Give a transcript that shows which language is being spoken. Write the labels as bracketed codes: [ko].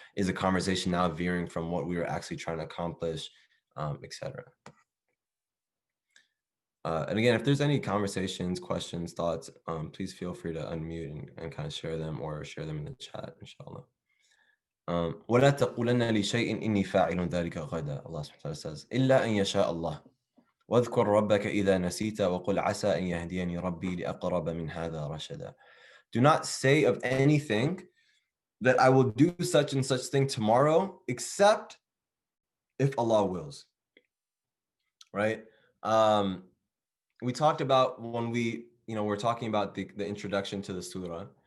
[en] Is the conversation now veering from what we were actually trying to accomplish, etc.? And again, if there's any conversations, questions, thoughts, please feel free to unmute and kind of share them or share them in the chat, inshallah. [ar] وَلَا تَقُولَنَّ لِشَيْءٍ إِنِّي فَاعِلٌ ذَلِكَ غَدًا. Allah subhanahu wa ta'ala says, إِلَّا أَن يَشَاءَ اللَّهُ وَاذْكُرْ رَبَّكَ إِذَا نَسِيتَ وَقُلْ عَسَىٰ أَن يَهْدِيَنِي رَبِّي لِأَقْرَبَ مِنْ هَذَا رَشَدًا. [en] Do not say of anything that I will do such and such thing tomorrow, except if Allah wills. right? We talked about when we're talking about the introduction to the surah.